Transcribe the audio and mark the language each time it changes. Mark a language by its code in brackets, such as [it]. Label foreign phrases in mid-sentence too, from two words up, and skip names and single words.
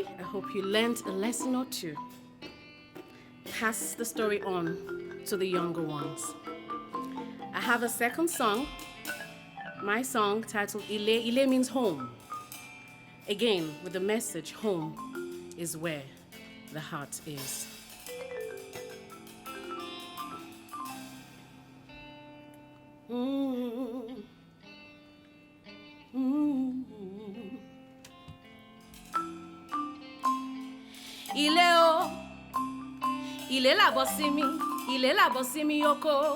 [en] I hope you learned a lesson or two. Pass the story on to the younger ones. I have a second song. My song titled Ile. Ile means home. Again, with the message, home is where the heart is. [yo] Ile o, ile la bosimi, ile la bosimi yoko.